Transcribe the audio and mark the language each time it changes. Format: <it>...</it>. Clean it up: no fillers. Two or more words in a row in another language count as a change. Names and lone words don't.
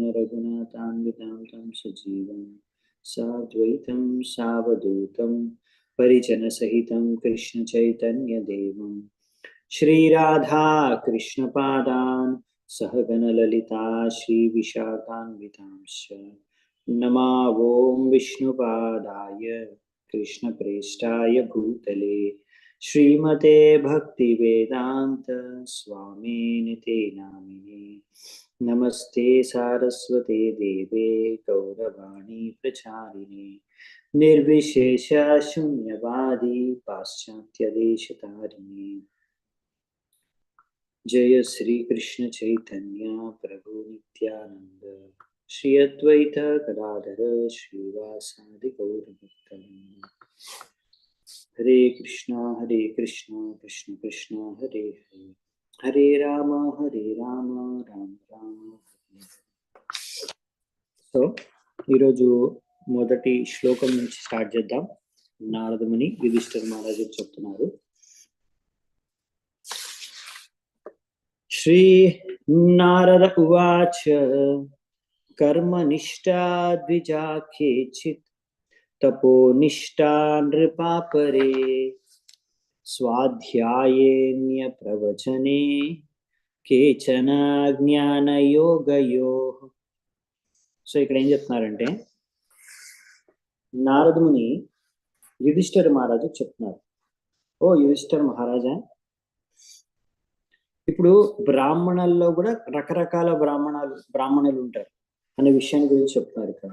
<sa>రఘునాథాన్వితాం తం సజీవం సాద్వైతం సావధూతం పరిజన సహితం కృష్ణ చైతన్య దేవం శ్రీరాధా కృష్ణ పాదాన్ సహగణ లలితా శ్రీ విశాఖాన్వితాంశ नमा ओम विष्णुपादाय कृष्णप्रेष्ठाय भूतले श्रीमते भक्तिवेदांत स्वामिनिते नामिने. नमस्ते सारस्वते देवे गौरवाणी प्रचारिणे निर्विशेष शून्यवादी पाश्चात्यदेशतारिणे. जय श्री कृष्ण चैतन्य प्रभु नित्यानंद श्री अद्वैत गदाधर श्रीवासादि गौरभक्तवृंद. हरे कृष्णा कृष्ण कृष्ण हरे हरे हरे राम राम राम हरे.</sa> <te>సో ఈరోజు మొదటి శ్లోకం నుంచి స్టార్ట్ చేద్దాం. నారదముని యుధిష్ఠిర మహారాజు చెప్తున్నారు.</te> <sa>శ్రీ నారద ఉవాచ कर्मनिष्ठा द्विजा केचित् तपोनिष्ठा नृपापरे स्वाध्यायेन्य प्रवचने केचन జ్ఞానయోగయోః.</sa> <te>సో ఇక్కడ ఏం చెప్తున్నారంటే నారదుని యుధిష్ఠిర మహారాజు చెప్తున్నారు, ఓ యుధిష్ఠిర మహారాజా, ఇప్పుడు బ్రాహ్మణుల్లో కూడా రకరకాల బ్రాహ్మణులు ఉంటారు అనే విషయాన్ని గురించి చెప్తున్నారు ఇక్కడ.</te>